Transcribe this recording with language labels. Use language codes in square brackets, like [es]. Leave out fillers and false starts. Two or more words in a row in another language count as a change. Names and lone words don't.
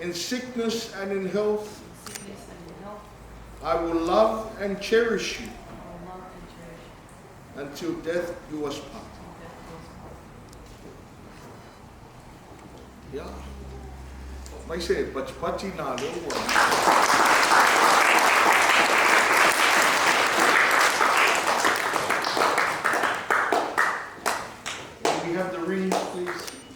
[en] in sickness and in health. in sickness and in health. I will love and cherish you I will love and cherish until death do us part. till death do us part. Yeah. May say, pati na lo. We have the rings, please.